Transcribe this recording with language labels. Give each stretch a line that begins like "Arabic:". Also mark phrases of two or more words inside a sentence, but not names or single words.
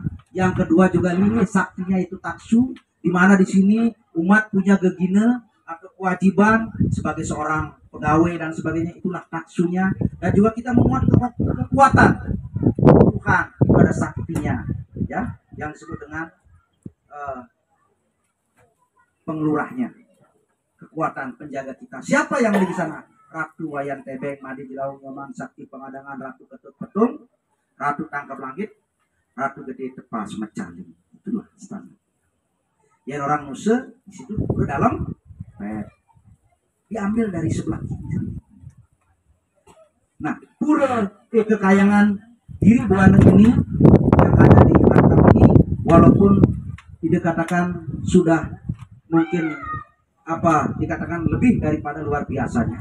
Indonesian: Yang kedua juga linggih saktinya itu taksu, di mana di sini umat punya gegina atau kewajiban sebagai seorang pegawai dan sebagainya, itulah taksunya. Dan juga kita memuat kekuatan Tuhan, itu ada saktinya ya, yang disebut dengan pengelurahnya, kekuatan penjaga kita. Siapa yang di sana? Ratu Wayan Tebeng, Madi Jilaung Nyoman, Sakti Pengadangan, Ratu Ketut Petung, Ratu Tangkap Langit, Ratu Gede Tepas Mecaling. Itulah standar. Ya orang Nusa di situ ke dalam diambil dari sebelah kiri. Nah, pura kekayangan diri buana ini yang ada di Antam ini, walaupun dikatakan sudah mungkin dikatakan lebih daripada luar biasanya.